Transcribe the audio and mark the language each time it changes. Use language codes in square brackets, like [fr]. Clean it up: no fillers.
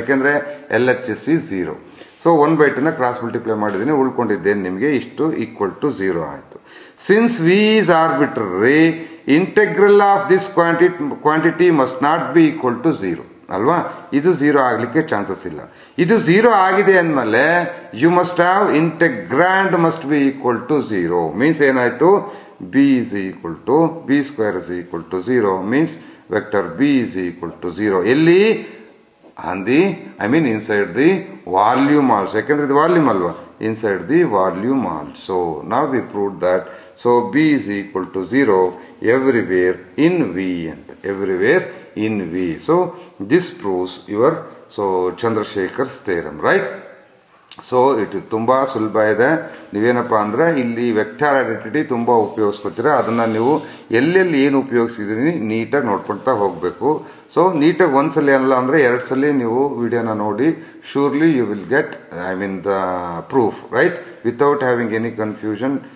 [kn] ಯಾಕೆಂದ್ರೆ [en] L H S is 0. [kn] So 1/2 ನ cross multiply ಮಾಡಿದೀನಿ, ಉಳ್ಕೊಂಡಿದ್ದೇನೆ ನಿಮಗೆ ಇಷ್ಟು ಈಕ್ವಲ್ ಟು 0 ಆಯ್ತು. [en] since V is arbitrary, integral of this quantity must not be equal to 0 [kn] ಅಲ್ವಾ. ಇದು 0 ಆಗ್ಲಿಕ್ಕೆ ಚಾನ್ಸಸ್ ಇಲ್ಲ. ಇದು 0 ಆಗಿದೆ ಅಂದ್ಮೇಲೆ [en] You must have integrand must be equal to 0. Means [kn] ಏನಾಯ್ತು, [en] b is equal to b square is equal to 0 means vector b is equal to 0 ಎಲ್ಲಿ on the I mean inside the volume also. [kn] ಯಾಕಂದ್ರೆ ಇದು volume ಅಲ್ವಾ, [en] inside the volume also. Now we proved that. So b is equal to 0 everywhere in v and everywhere in v. So this proves your Chandrasekhar's theorem, right? [kn] So ಇದು ತುಂಬಾ ಸುಲಭ ಇದೆ. ನೀವೇನಪ್ಪ ಅಂದ್ರೆ ಇಲ್ಲಿ vector identity ತುಂಬಾ ಉಪಯೋಗಿಸ್ಕೊತೀರಾ. ಅದನ್ನ ನೀವು ಎಲ್ಲೆಲ್ಲಿ ಏನು ಉಪಯೋಗಿಸಿದೀನಿ ನೀಟಾಗಿ ನೋಡ್ಕೊಂತಾ ಹೋಗ್ಬೇಕು. ಸೊ ನೀಟಾಗಿ ಒಂದ್ಸಲಿ ಅಲ್ಲ ಅಂದ್ರೆ 2 ಸಲ ನೀವು ವಿಡಿಯೋನ ನೋಡಿ, [en] Surely you will get I mean the proof, right, without having any confusion.